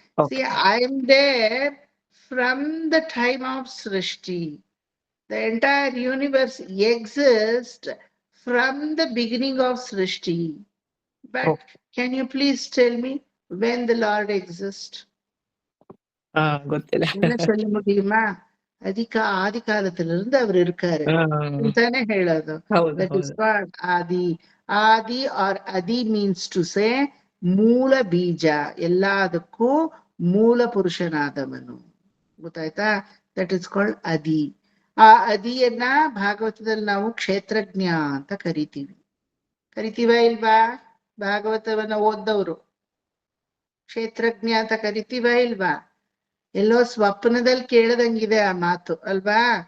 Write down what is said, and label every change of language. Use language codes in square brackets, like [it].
[en] See, I am there from the time of Srishti. The entire universe exists from the beginning of Srishti. But can you please tell me when the Lord exists? [kn] ಗೊತ್ತಿಲ್ಲ. [ta] சொல்ல முடியுமா? ஆதி காலத்திலிருந்து அவர் இருக்காரு [kn] ಅಂತಾನೆ ಹೇಳೋದು. [en] That is what Adi. Adi or Adi means to say [kn] ಮೂಲ ಬೀಜ, ಎಲ್ಲದಕ್ಕೂ ಮೂಲ ಪುರುಷನಾದವನು. ಗೊತ್ತಾಯ್ತಾ? [en] That is called ಅದಿ. [kn] ಆ ಅದಿಯನ್ನ ಭಾಗವತದಲ್ಲಿ ನಾವು ಕ್ಷೇತ್ರಜ್ಞ ಅಂತ ಕರಿತೀವ ಇಲ್ವಾ? ಭಾಗವತವನ್ನ ಓದ್ದವರು ಕ್ಷೇತ್ರಜ್ಞ ಅಂತ ಕರಿತೀವ ಇಲ್ವಾ? ಎಲ್ಲೋ ಸ್ವಪ್ನದಲ್ಲಿ ಕೇಳದಂಗಿದೆ ಆ ಮಾತು ಅಲ್ವಾ?